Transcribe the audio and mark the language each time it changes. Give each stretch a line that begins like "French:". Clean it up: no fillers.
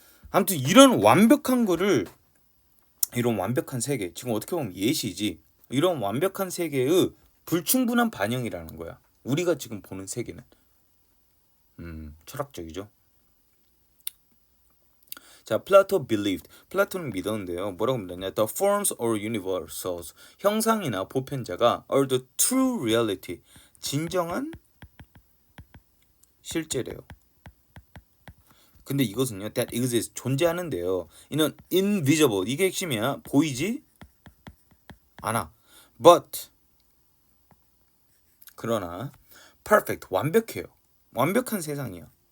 Korean: 아무튼 이런 완벽한 거를, 이런 완벽한 세계, 지금 어떻게 보면 예시지. 이런 완벽한 세계의 불충분한 반영이라는 거야. 우리가 지금 보는 세계는. 철학적이죠. 자, 플라토 believed. 플라톤은 믿었는데요. 뭐라고 믿었냐?
English: The forms or universals.
Korean: 형상이나 보편자가
English: are the true reality.
Korean: 진정한 실제래요. 근데 이것은요,
English: that exists,
Korean: 존재하는데요. 이는 invisible, 이게 핵심이야. 보이지 않아. But, 그러나 perfect, 완벽해요. 완벽한 세상이야.